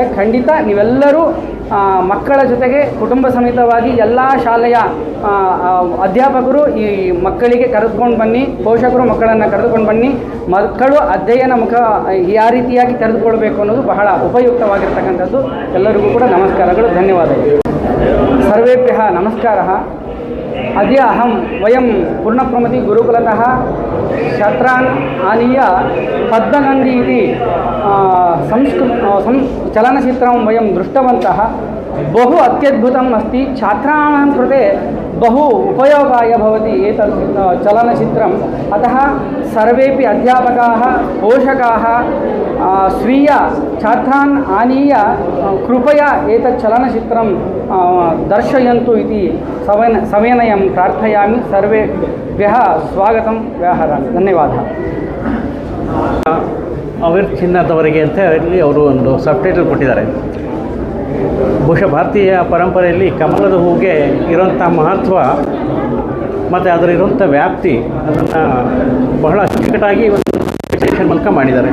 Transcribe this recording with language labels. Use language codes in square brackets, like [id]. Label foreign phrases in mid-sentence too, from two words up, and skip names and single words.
[kn] ಖಂಡಿತ ನೀವೆಲ್ಲರೂ ಮಕ್ಕಳ ಜೊತೆಗೆ ಕುಟುಂಬ ಸಮೇತವಾಗಿ ಎಲ್ಲ ಶಾಲೆಯ ಅಧ್ಯಾಪಕರು ಈ ಮಕ್ಕಳಿಗೆ ಕರೆದುಕೊಂಡು ಬನ್ನಿ, ಪೋಷಕರು ಮಕ್ಕಳನ್ನು ಕರೆದುಕೊಂಡು ಬನ್ನಿ. ಮಕ್ಕಳು ಅಧ್ಯಯನ ಮುಖ ಯಾವ ರೀತಿಯಾಗಿ ತೆರೆದುಕೊಳ್ಬೇಕು ಅನ್ನೋದು ಬಹಳ ಉಪಯುಕ್ತವಾಗಿರ್ತಕ್ಕಂಥದ್ದು. ಎಲ್ಲರಿಗೂ ಕೂಡ ನಮಸ್ಕಾರಗಳು, ಧನ್ಯವಾದಗಳು. [sa] ಸರ್ವೇಭ್ಯಃ ನಮಸ್ಕಾರः. ಅದ್ಯ ಅಹಂ ವಯಂ ಪೂರ್ಣಪ್ರಮತಿ ಗುರುಕುಲತಃ ಛಾತ್ರಾನ್ ಆನೀಯ ಪದ್ಮಗಂಧಿ ಇತಿ ಚಲನಚಿತ್ರಂ ವಯಂ ದೃಷ್ಟವಂತಃ. बहु अत्यद्भुतम् अस्ति. छात्राणां कृते बहु उपयोगाय भवति एतत् चलनचित्रम्. अतः सर्वेपि अध्यापकाः, पोषकाः स्वीय छात्रान् आनीय कृपया एतत् चलनचित्रं दर्शयन्तु इति सविनयं प्रार्थयामि. सर्वेभ्यः स्वागतं व्याहरामि. [kn] ಧನ್ಯವಾದ. ಅವಿರ್ ಚಿನ್ನದವರೆಗೆ ಅಂತ ಹೇಳಿ ಅವರು ಒಂದು ಸಬ್ಟೈಟಲ್ ಕೊಟ್ಟಿದ್ದಾರೆ. ಬಹುಶಃ ಭಾರತೀಯ ಪರಂಪರೆಯಲ್ಲಿ ಕಮಲದ ಹೂವಿಗೆ ಇರೋಂಥ ಮಹತ್ವ ಮತ್ತು ಅದರಿರುವಂಥ ವ್ಯಾಪ್ತಿ ಅದನ್ನು ಬಹಳ ಅಚ್ಚುಕಟ್ಟಾಗಿ ಒಂದು ವಿಶ್ಲೇಷಣೆ ಮೂಲಕ ಮಾಡಿದ್ದಾರೆ.